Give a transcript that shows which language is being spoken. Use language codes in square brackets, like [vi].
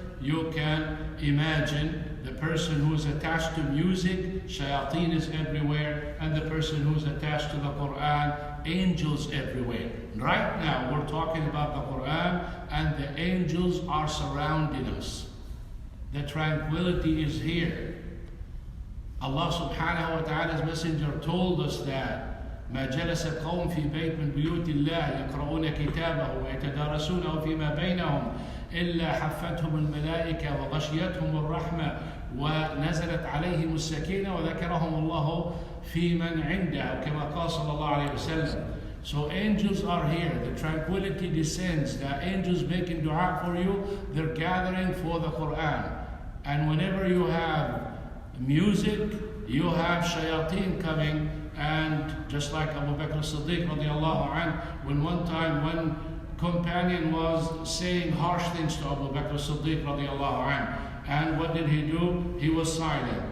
[en] You can imagine the person who's attached to music, shayateen is everywhere, and the person who's attached to the Quran, angels everywhere. Right now we're talking about the Quran and the angels are surrounding us. The tranquility is here. Allah subhanahu wa ta'ala's messenger told us that [ar] ما جلس قوم في بيت من بيوت الله يقرؤون كتابه ويتدارسونه فيما بينهم إلا حفتهم الملائكة وغشيتهم الرحمة ونزلت عليهم السكينة وذكرهم الله في من عنده كما قال صلى الله عليه وسلم. [en] So angels are here, the tranquility descends, the angels making dua for you, they're gathering for the Quran. And whenever you have music, you have shayateen coming. And just like Abu Bakr as-Siddiq radiallahu anh, when one time one companion was saying harsh things to Abu Bakr as-Siddiq radiallahu anh, and what did he do? He was silent.